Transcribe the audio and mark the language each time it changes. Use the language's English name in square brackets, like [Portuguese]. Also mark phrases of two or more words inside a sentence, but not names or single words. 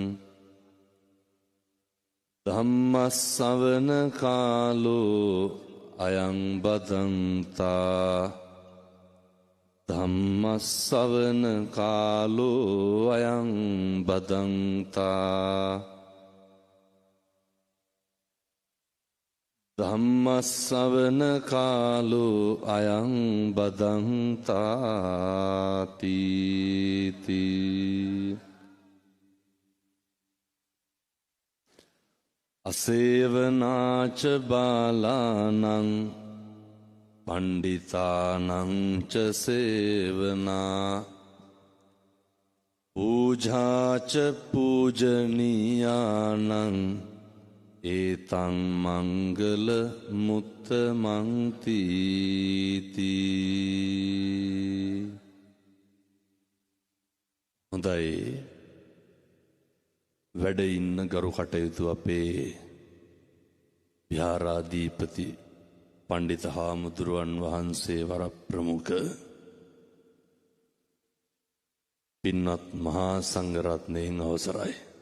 [Pali] ධම්මස්සවන කාලෝ අයං බදන්තා. ධම්මස්සවන කාලෝ අයං බදන්තා. ධම්මස්සවන කාලෝ අයං බදන්තාති. අසේවනාච බාලානං පණ්ඩිතානං ච සේවනා. පූජාච පූජනීයානං ඒතං මංගල මුත්තමං තීති. [Sinhala] හොඳයි, වැඩ ඉන්න ගරු කටයුතු අපේ විහාරාධිපති පණ්ඩිත හාමුදුරුවන් වහන්සේ වර ප්‍රමුඛ පින්වත් මහා සංඝරත්නයන් අවසරයි.